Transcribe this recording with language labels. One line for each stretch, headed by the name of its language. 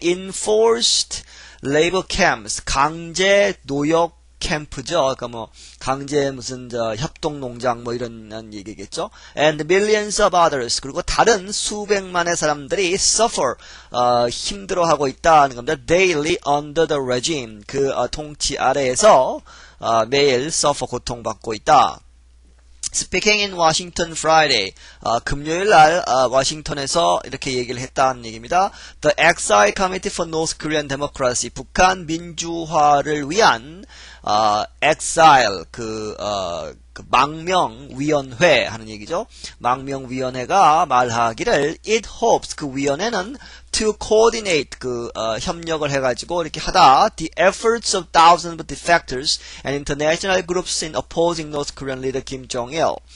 English: in forced labor camps,
Korean: 강제 노역 캠프죠. 그러니까 뭐 강제 무슨 협동 농장 뭐 이런 얘기겠죠.
English: And millions of others,
Korean: 그리고 다른 수백만의 사람들이 suffer, 힘들어하고 있다는 겁니다.
English: Daily under the regime,
Korean: 그 통치 아래에서 매일 suffer, 고통받고 있다.
English: Speaking in Washington Friday,
Korean: 금요일 날 워싱턴에서 이렇게 얘기를 했다는 얘기입니다.
English: The Exile Committee for North Korean Democracy,
Korean: 북한 민주화를 위한 exile, 그 망명위원회 하는 얘기죠. 망명위원회가 말하기를
English: it hopes,
Korean: 그 위원회는
English: to coordinate,
Korean: 협력을 해가지고 이렇게 하다
English: the efforts of thousands of defectors and international groups in opposing North Korean leader Kim Jong-il.